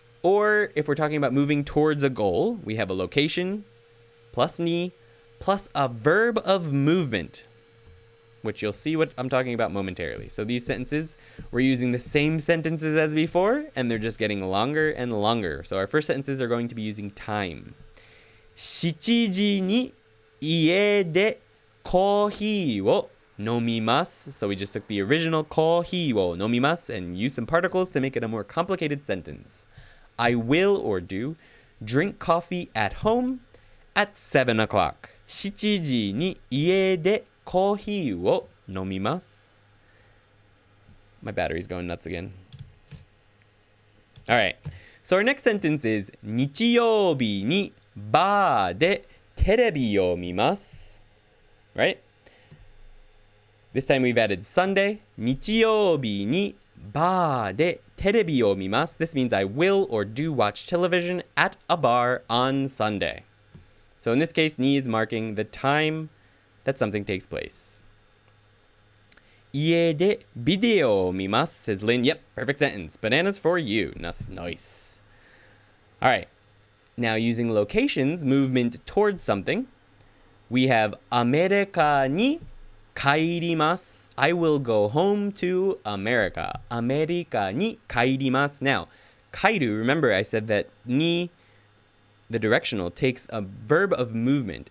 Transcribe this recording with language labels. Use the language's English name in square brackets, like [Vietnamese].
[English] Or if we're talking about moving towards a goal, we have a location, plus ni, plus a verb of movement, which you'll see what I'm talking about momentarily. So these sentences, we're using the same sentences as before, and they're just getting longer and longer. So our first sentences are going to be using time. [Japanese] 7時に家でコーヒーを飲みます. [English] So we just took the original [Japanese] コーヒーを飲みます [English] and used some particles to make it a more complicated sentence. I will, or do, drink coffee at home at 7 o'clock. [Japanese] 7時に家でコーヒーを飲みます. [English] My battery's going nuts again. All right. So our next sentence is [Japanese] 日曜日にバーでテレビを見ます. [English] Right? This time we've added Sunday. [Japanese] 日曜日にバーでテレビを見ます. [English] This means I will or do watch television at a bar on Sunday. So in this case, ni is marking the time that something takes place. [Japanese] 家でビデオを見ます, [English] says Lynn. Yep, perfect sentence. Bananas for you. Nice. All right. Now using locations, movement towards something, we have [Japanese] アメリカに帰ります. [English] I will go home to America. [Japanese] アメリカに帰ります. [English] Now, 帰る, remember I said that ni, the directional, takes a verb of movement.